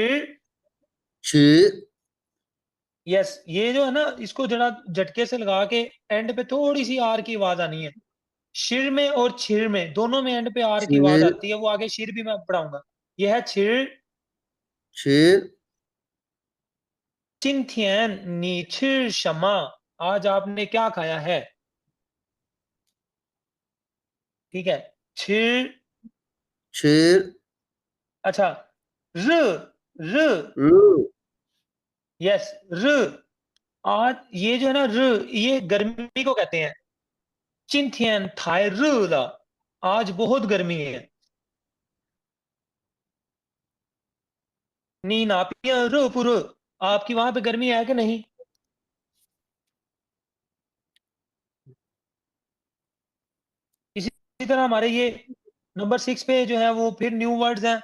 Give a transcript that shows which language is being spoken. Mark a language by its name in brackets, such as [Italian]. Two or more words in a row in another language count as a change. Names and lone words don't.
[Chinese] छी, [Hindi] यस, ये जो है ना, इसको जरा झटके से लगा के एंड पे थोड़ी सी आर की आवाज आनी है। शिर में और छिर में, दोनों में एंड पे आर की आवाज छिर, आती है, वो आगे शिर भी मैं पढ़ाऊंगा। यह है छिर। छिर, [Chinese] 今天你吃什么? [Hindi] आज आपने क्या खाया है? ठीक है, छिर। छिर, अच्छा, र, र। रु, यस, र। आज ये जो है ना, र, ये गर्मी को कहते हैं। [Chinese] 今天太热了, [Hindi] आज बहुत गर्मी है। नी ना पिया रो पुरो, आपकी वहां पे गर्मी है कि नहीं? इसी तरह हमारे ये नंबर 6 पे जो है वो फिर [English] new words [Hindi] हैं।